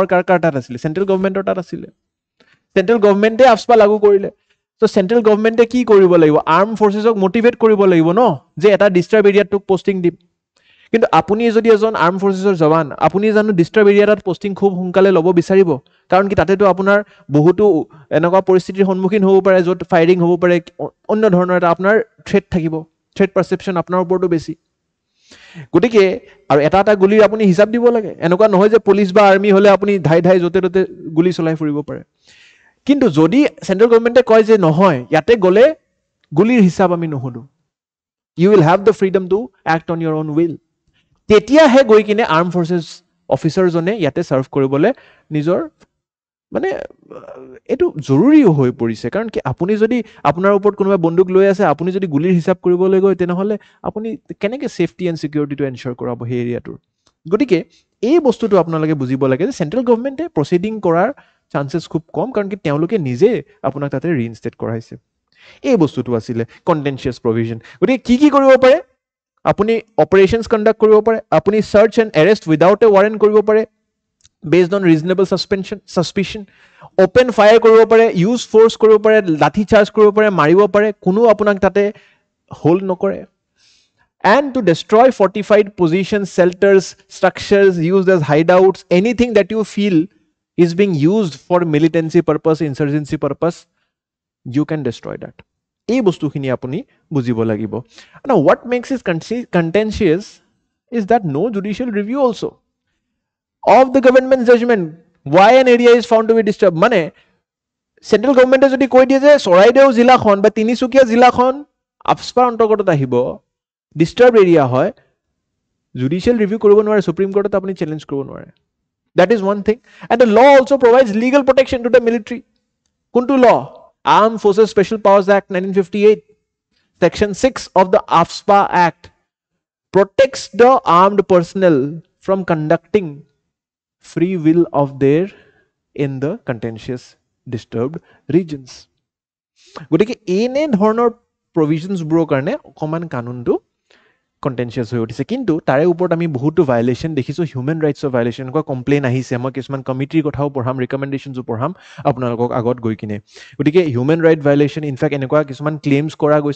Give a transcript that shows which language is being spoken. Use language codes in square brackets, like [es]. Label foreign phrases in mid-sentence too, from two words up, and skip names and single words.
[as] কাৰ তাত আছিল [en] central government's [as] তাত আছিল [en] central government [as] আফস্পা লাগু কৰিলে তো [en] central government [as] কি কৰিব লাগিব [en] arm forces motivate [as] কৰিব লাগিব ন যে এটা [en] disturb area [as] পোষ্টিং দিম কিন্তু আপুনি যদি এজন [en] arm forces [as] জৱান আপুনি জানো [en] disturb area posting [as] খুব সোনকালে ল'ব বিচাৰিব কাৰণ কি তাতেতো আপোনাৰ বহুতো এনেকুৱা পৰিস্থিতিৰ সন্মুখীন হ'ব পাৰে য'ত ফায়াৰিং হ'ব পাৰে অন্য ধৰণৰ এটা আপোনাৰ থ্ৰেট থাকিব [en] threat perception [as] আপোনাৰ ওপৰতো বেছি গতিকে আৰু এটা গুলিৰ আপুনি হিচাপ দিব লাগে এনেকুৱা নহয় যে পুলিশ বা আৰ্মি হলে আপুনি ধাই যতে ততে গুলি চলাই ফুৰিব পাৰে কিন্তু যদি [en] central government [as] কয় যে নহয় ইয়াতে গলে গুলিৰ হিচাপ আমি নুহুদো [en] you will have the freedom to act on your own will [as] তেতিয়াহে গৈ কিনে [en] arm forces officer [as] জনে ইয়াতে সাৰ্ভ কৰিবলৈ নিজৰ মানে এটো জৰুৰী হৈ পৰিছে কাৰণ কি আপুনি যদি আপোনাৰ ওপৰত কোনোবা বন্দুক লৈ আছে আপুনি যদি গুলিৰ হিচাপ কৰিবলৈ গৈ তেনেহলে আপুনি কেনেকে [en] safety and security ensure [as] কৰাব সেই এৰিয়াটোৰ গতিকে এই বস্তুটো আপোনালোকে বুজিব লাগে যে [en] central government proceeding [as] কৰাৰ চান্সেস খুব কম কাৰণ কি তেওঁলোকে নিজে আপোনাক তাতে ৰিইনষ্টেট কৰাইছে এই বস্তুটো আছিল [en] contentious provision [as] গতিকে কি কৰিব পাৰে আপুনি [en] operations conduct [as] কৰিব পাৰে আপুনি [en] search and arrest without a warrant [as] কৰিব পাৰে [en] based on reasonable suspicion open fire [as] কৰিব পাৰে [en] use force [as] কৰিব পাৰে লাঠি চাৰ্জ কৰিব পাৰে মাৰিব পাৰে কোনো আপোনাক তাতে হোল্ড নকৰে [en] and to destroy fortified positions, shelters, structures used as hideouts, anything that you feel is being used for militancy purpose, insurgency purpose, you can destroy that. [as] এই বস্তুখিনি আপুনি বুজিব লাগিব. [en] Now, what makes it contentious is that no judicial review also of the government's judgment why an area is found to be disturbed. [as] মানে [en] central government [as] যদি কৈ দিয়ে যে চৰাইদেউ জিলাখন বা তিনিচুকীয়া জিলাখন আফস্পাৰ অন্তৰ্গত আহিব, [en] disturb area [as] হয়, [en] judicial review [as] কৰিব নোৱাৰে, সুপ্ৰিম কোৰ্টত আপুনি চেলেঞ্জ কৰিব নোৱাৰে. [en] That is one thing. And the law also provides legal protection to the military. Kuntu law, Armed Forces Special Powers Act 1958, Section 6 of the AFSPA Act protects the armed personnel from conducting free will of their in the contentious disturbed regions. [as] গতিকে এনে ধৰণৰ প্ৰভিজনছবোৰৰ কাৰণে অকমান কানুনটো কণ্টেনচিয়াছ হৈ উঠিছে. কিন্তু তাৰে ওপৰত আমি বহুতো ভাইলেশ্যন দেখিছোঁ, [en] human rights violation, [as] এনেকুৱা কমপ্লেইন আহিছে. মই কিছুমান কমিটিৰ কথাও পঢ়াম, ৰিকমেণ্ডেশ্যনছো পঢ়াম আপোনালোকক আগত গৈ কিনে. গতিকে [en] human right violation, [as] ইনফেক্ট এনেকুৱা কিছুমান ক্লেইমছ কৰা গৈছে.